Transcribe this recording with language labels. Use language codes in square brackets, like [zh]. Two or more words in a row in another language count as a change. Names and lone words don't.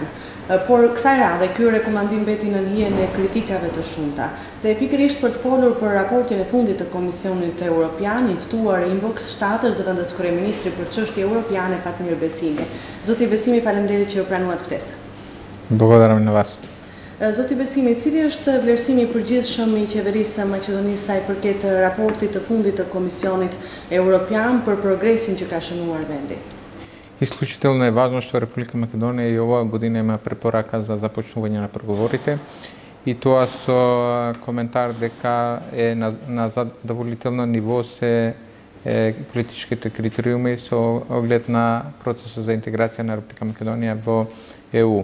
[sq] Por kësaj radhe ky rekomandim beti në hijen e kritikave të shumta. Dhe pikërisht për të folur për raportin e fundit të Komisionit Evropian, i ftuar inbox shtatës zëvendës kryeministri për çështje europiane Fatmir Besimi. Zoti Besimi, faleminderit që pranuat ftesën. [mk] Благодарам на вас. [sq] Zoti Besimi, cili është vlerësimi i përgjithshëm i qeverisë së Maqedonisë sa i përket raportit të fundit të Komisionit Evropian për progresin që ka shënuar vendi? [mk] Изключително е важно што Република Македонија и оваа година има препорака за започнување на преговорите и тоа со коментар дека е на задоволително ниво се политичките критериуми со оглед на процесот за интеграција на Република Македонија во ЕУ.